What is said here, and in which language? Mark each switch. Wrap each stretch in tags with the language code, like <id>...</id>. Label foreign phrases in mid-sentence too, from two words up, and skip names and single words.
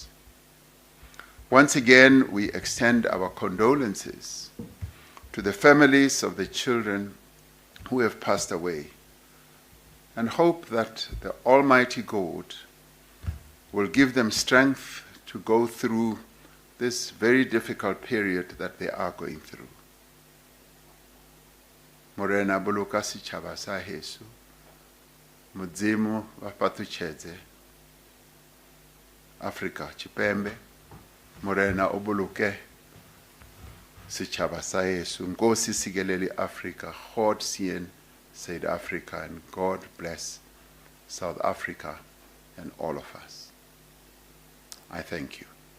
<en>Once again, we extend our condolences to the families of the children who have passed away, and hope that the Almighty God will give them strength to go through this very difficult period that they are going through.</en> <st>Morena boloka setjhaba sa heso, Modimo wa patutshedze Afrika Tshipembe, Morena o boloke setjhaba sa heso,</st> <zu>Nkosi sikelele Africa,</zu> <af>God seën</af> <en>South Africa, and God bless South Africa and all of us. I thank you.</en>